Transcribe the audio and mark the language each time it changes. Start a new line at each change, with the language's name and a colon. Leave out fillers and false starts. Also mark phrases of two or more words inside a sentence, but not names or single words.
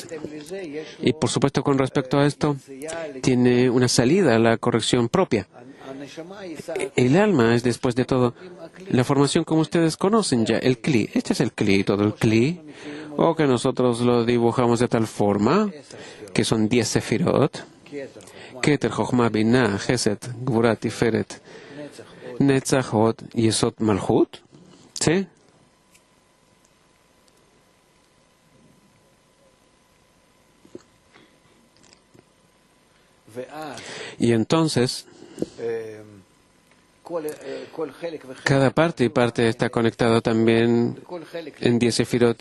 Spanish: Y por supuesto, con respecto a esto, tiene una salida a la corrección propia. El alma es, después de todo, la formación como ustedes conocen ya, el Kli. Este es el Kli, todo el Kli, o que nosotros lo dibujamos de tal forma que son 10 sefirot: Keter, Chochma, Binah, Chesed, Gvura, Tiferet, Netzach, Hod, Yesod, Malchut. ¿Sí? Y entonces, cada parte y parte está conectada también en 10 sefirot.